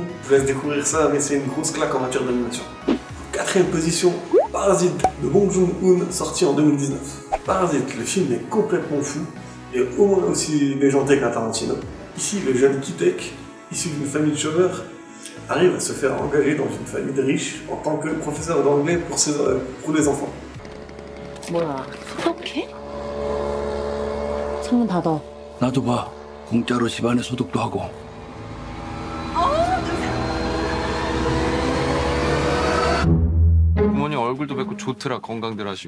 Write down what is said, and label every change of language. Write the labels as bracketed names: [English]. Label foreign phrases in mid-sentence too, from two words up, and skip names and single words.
[French] Je vous laisse découvrir ça, mais c'est une grosse claque en matière d'animation. 4ème position, Parasite de Bong Joon-ho, sorti en 2019. Parasite, le film est complètement fou et au moins aussi déjanté qu'un Tarantino. Ici, le jeune Kitek, issu d'une famille de chômeurs, arrive à se faire engager dans une famille de riches en tant que professeur d'anglais pour les enfants. [Korean] 뭐야, 소독해? 창문 닫아. 나도 봐. 공짜로 집안에 소독도 하고. 부모님 얼굴도 뵙고 좋더라. 건강들 하시고.